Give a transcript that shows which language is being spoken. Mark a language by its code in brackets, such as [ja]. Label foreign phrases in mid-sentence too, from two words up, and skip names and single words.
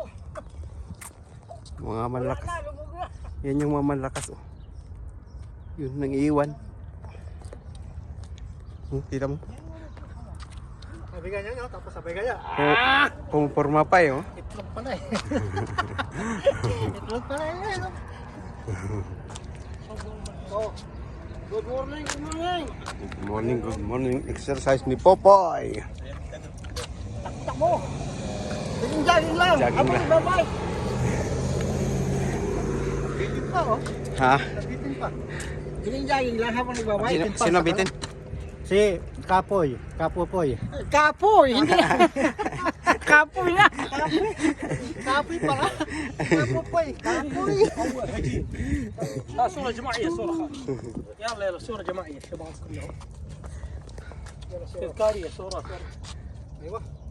[tl] Mga malakas. Yan yung mga malakas. Oh. Yun, nang iiwan. Kita mo? Sabi ka niya, tapos sabay ka niya. Pumporma pa eh. Oh. Itlog pala eh. Itlog pala eh. Oh. [en] Good morning, good morning. Good morning. [tl] Exercise ni Popoy. Tak mo. Jogging lang. Jogging lang. Bye-bye. Bitin pa oh. Ha? Bitin pa. Jogging lang habang nagbabay. Sino bitin? Si Kapoy. Kapoy. Kapoy! Hindi. Kapoy na. Kapoy pala. Kapoy. Kapoy. [ar] صورة جماعية صورة يلا يلا صورة جماعية شباب كلهم يلا صورة تذكارية صورة ايوه